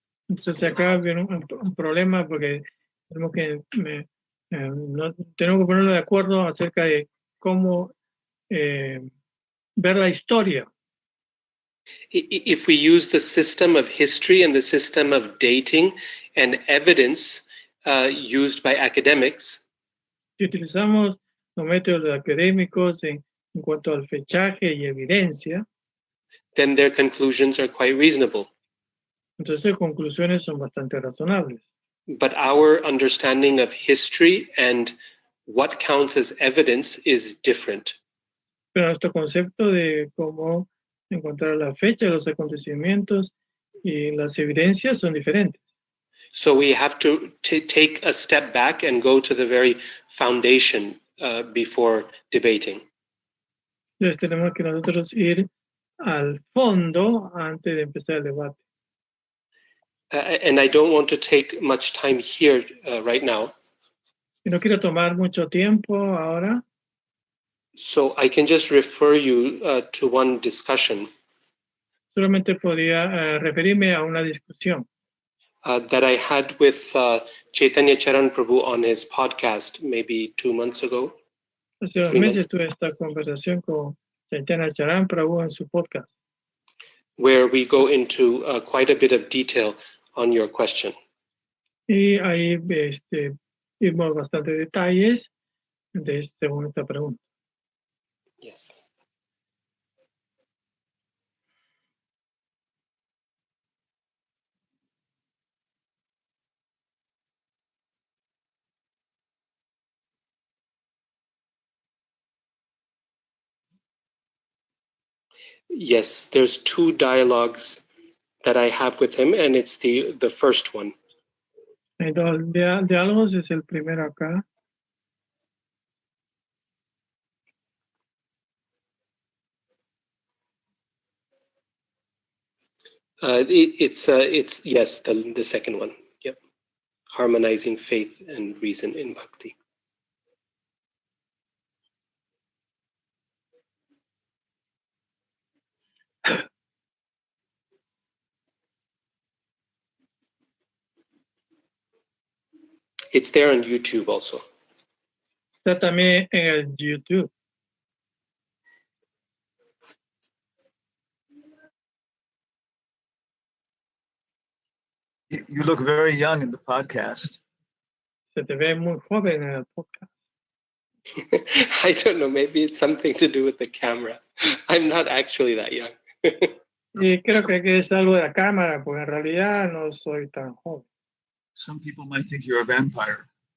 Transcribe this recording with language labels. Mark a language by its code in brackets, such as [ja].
[es] Entonces acá viene un problema porque tenemos que ponernos de acuerdo acerca de cómo ver la historia. [en] If we use the system of history and the system of dating and evidence used by academics, [es] si utilizamos los métodos académicos en cuanto al fechaje y evidencia, [en] then their conclusions are quite reasonable. [es] Entonces las conclusiones son bastante razonables. [en] But our understanding of history and what counts as evidence is different. [es] Pero nuestro concepto de cómo encontrar la fecha de los acontecimientos y las evidencias son diferentes. [en] So we have to take a step back and go to the very foundation before debating. [es] Entonces tenemos que nosotros ir al fondo antes de empezar el debate. [en] And I don't want to take much time here right now. [es] Y no quiero tomar mucho tiempo ahora, [en] So I can just refer you to one discussion [es] solamente podría referirme a una discusión [en] that I had with Chaitanya Charan Prabhu on his podcast maybe 2 months ago. [es] Hace 2 3 meses [en] months, [es] tuve esta conversación con Chaitanya Charan Prabhu en su podcast, [en] where we go into quite a bit of detail on your question. [es] y ahí vimos bastantes detalles de esta pregunta. [en] Yes. Yes, there's 2 dialogues that I have with him, and it's the first one. [es] Hay 2 diálogos, es el primero acá. [en] It's yes, the second one. Yep, harmonizing faith and reason in bhakti. It's there on YouTube also. [es] Está también en el YouTube. [en] You look very young in the podcast. [es] Se te ve muy joven en el podcast. [en] I don't know, maybe it's something to do with the camera. I'm not actually that young. [es] Y creo que es algo de la cámara, porque en realidad no soy tan joven. [en] Some people might think you're a vampire.